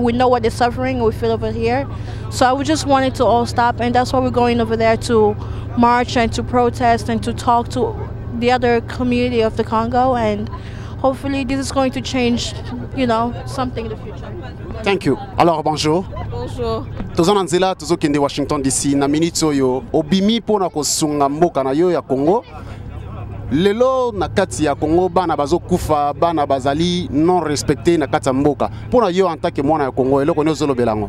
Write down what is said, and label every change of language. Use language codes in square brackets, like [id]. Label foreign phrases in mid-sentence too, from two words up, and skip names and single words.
[en] We know what they're suffering, we feel over here. So I would just want it to all stop, and that's why we're going over there to march and to protest and to talk to the other community of the Congo, and hopefully this is going to change, you know, something in the future. Thank you. [fr] Alors bonjour. Bonjour. [ln] Tozana nzela tozokende Washington DC na minute oyo obimi pona kosunga mboka na yo ya Congo. Lelo na kati ya Congo bana bazokufa bana bazali [fr] non respecté [ln] na kati ya mboka. Pona yo [fr] en tant que [ln] mwana ya Congo eloko ne ozolobelango.